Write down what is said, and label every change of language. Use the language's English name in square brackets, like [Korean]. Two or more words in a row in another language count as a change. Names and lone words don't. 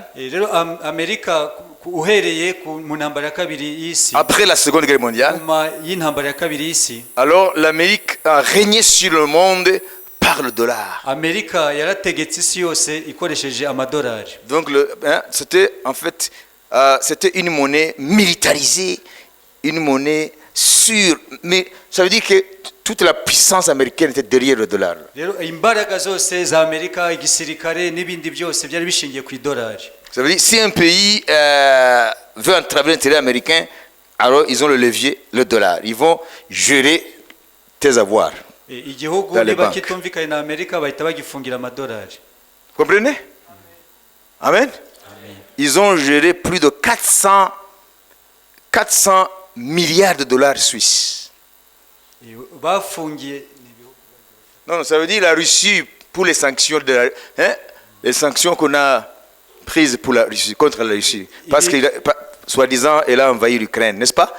[Kinyarwanda] Rero Amerika uhereye mu ntambara ya kabiri y'isi, [French] après la Seconde Guerre mondiale, [Kinyarwanda] nyuma y'intambara ya kabiri y'isi, [French] alors l'Amérique a régné sur le monde par le dollar. [Kinyarwanda] Amerika yarategetse isi yose ikoresheje amadolari. [French] Donc c'était en fait c'était une monnaie militarisée, une monnaie sûre, mais ça veut dire que toute la puissance américaine était derrière le dollar. [Kinyarwanda] Rero imbaraga zose za Amerika, igisirikare n'ibindi byose byari bishingiye ku idolari. [French] Ça veut dire si un pays veut entraver l'intérêt américain, alors ils ont le levier, le dollar. Ils vont gérer tes avoirs. [Kinyarwanda] Igihugu niba kitumvikanye na Amerika bahita bagifungira amadolari. [French] Comprenez? Amen. Ils ont géré plus de 400 milliards de dollars suisses. [Kinyarwanda] Bafungiye. [French] Non, ça veut dire la Russie pour les sanctions les sanctions qu'on a prises pour la Russie, contre la Russie, parce que soi-disant elle a envahi l'Ukraine, n'est-ce pas?